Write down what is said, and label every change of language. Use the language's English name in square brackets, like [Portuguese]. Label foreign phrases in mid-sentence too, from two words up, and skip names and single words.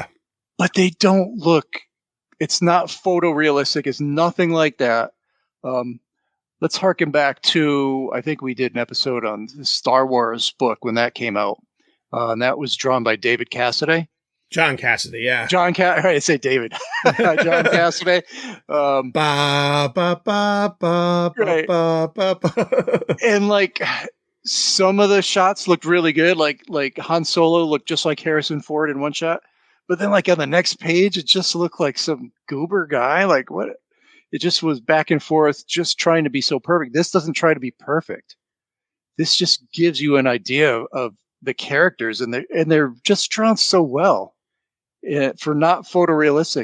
[English] But they don't look, it's not photorealistic. It's nothing like that. Let's harken back to, I think we did an episode on the Star Wars book when that came out. And that was drawn by David Cassidy. John Cassidy, yeah. I say David. John Cassidy. Ba, ba, ba, ba, Right. ba, ba, ba. And like some of the shots looked really good. Like Han Solo looked just like Harrison Ford in one shot. But then like on the next page, it just looked like some goober guy. Like what? It just was back and forth, just trying to be so perfect. This doesn't try to be perfect. This just gives you an idea of the characters, and they're just drawn so well for not photorealistic.